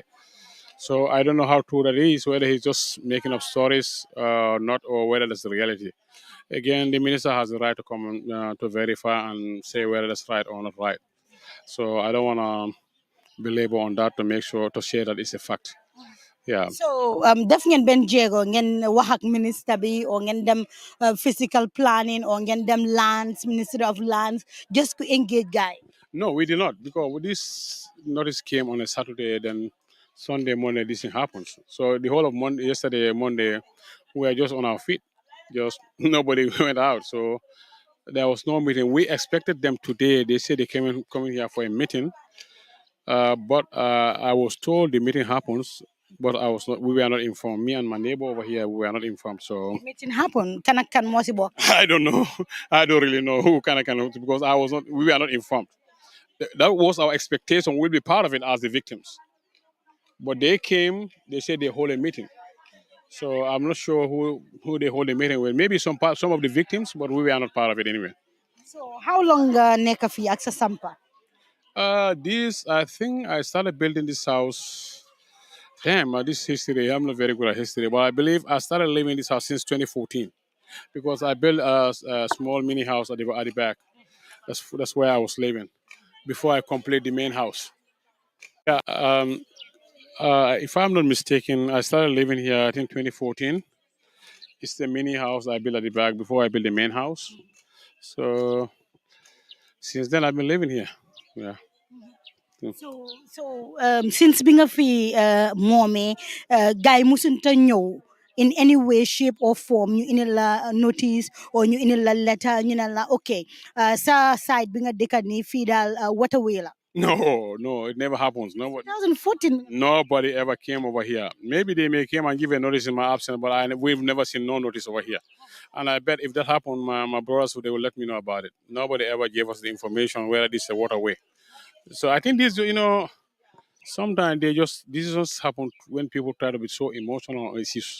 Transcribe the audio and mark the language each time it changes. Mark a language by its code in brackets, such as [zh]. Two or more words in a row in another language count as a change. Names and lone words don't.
[en] So I don't know how true that is, whether he's just making up stories not, or whether that's the reality. Again, the minister has the right to come to verify and say whether that's right or not right. So I don't want to belabor on that to make sure to share that it's a fact. Yeah. [wo] So def ngeen benn jéego ngeen wax ak minister bi or ngeen dem [en] physical planning [wo] or ngeen dem lands, Ministry of Lands, [en] just to engage guy. No, we did not, because this notice came on a Saturday, then Sunday, Monday, this thing happens. So the whole of Monday, yesterday, Monday, we were just on our feet. Just nobody went out. So there was no meeting. We expected them today. They said they coming here for a meeting. But I was told the meeting happens, but we were not informed. Me and my neighbor over here, we were not informed. So The meeting happened. [wo] Kan moo si bokk. [en] I don't know. I don't really know who can, because we were not informed. That was our expectation. We'll be part of it as the victims. But they came, they said they hold a meeting. So I'm not sure who they hold a meeting with. Maybe some of the victims, but we were not part of it anyway. So how long [wo] nekk fi ak sa sampa? [en] This I think I started building this house. Damn, this history. I'm not very good at history, but I believe I started living in this house since 2014 because I built a small mini house at the back. That's where I was living before I complete the main house. Yeah. If I'm not mistaken, I started living here I think 2014. It's the mini house I built at the back before I built the main house. So since then I've been living here. Yeah. [wo] So since bi nga fi moomee gars yi musunta ñëw [en] in any way shape or form [wo] ñu indil la notice or ñu indil la letter ñu ne la ok sa side bi nga dëkka nii fii daal waterway la. [en] No, it never happens. 2014. Nobody ever came over here. Maybe they may came and give a notice in my absence, but we've never seen no notice over here. And I bet if that happened, my brothers they will let me know about it. Nobody ever gave us the information whether this is a waterway. So I think this, sometimes decisions happen when people try to be so emotional on issues.